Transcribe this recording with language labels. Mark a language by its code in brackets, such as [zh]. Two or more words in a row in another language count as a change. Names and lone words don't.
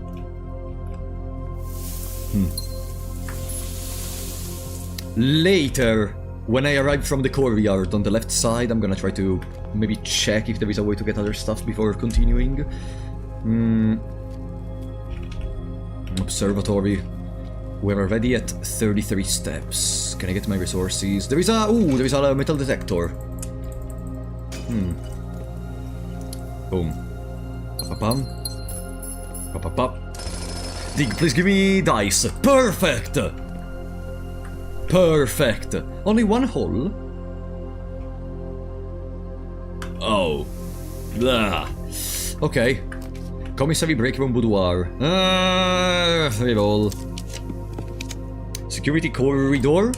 [en] Later, when I arrive from the courtyard on the left side, I'm gonna try to maybe check if there is a way to get other stuff before continuing. Observatory. We're already at 33 steps. Can I get my resources? There is a metal detector. Boom. Pa-pa-pam. Pa-pa-pap. Dig, please give me dice. Perfect! Perfect. Only one hole? Oh. Blah. Okay. Commissary, break room, boudoir. Reroll. Security corridor.